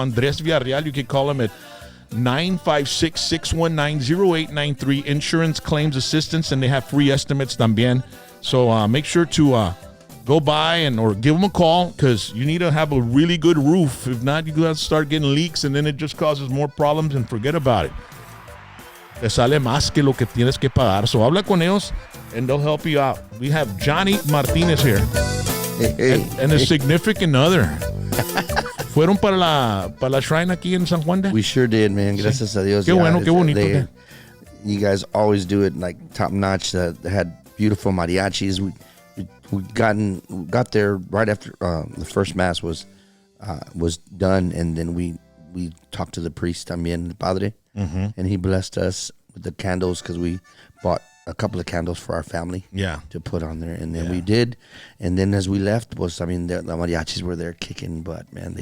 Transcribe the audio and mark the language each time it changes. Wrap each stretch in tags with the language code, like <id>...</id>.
<en>Andres Villarreal, you can call him at 956-619-0893. Insurance claims assistance, and they have free estimates también. So make sure to go by or give them a call, because you need to have a really good roof. If not, you got to start getting leaks, and then it just causes more problems, and forget about it.</en> <es>Te sale más que lo que tienes que pagar.</es> <en>So</en> <es>habla con ellos,</es> <en>and they'll help you out. We have Jonny Martinez here, and a significant other.</en> <es>¿Fueron para la shrine aquí en San Juan?</es> <en>We sure did, man.</en> <es>Gracias a Dios. Qué bueno, qué bonito.</es> <en>You guys always do it like top notch. They had beautiful mariachis. We got there right after the first mass was done, and then we talked to the priest también, el padre, and he blessed us with the candles, because we bought a couple of candles for our family to put on there, and then we did, and then as we left the mariachis were there kicking butt, man.</en>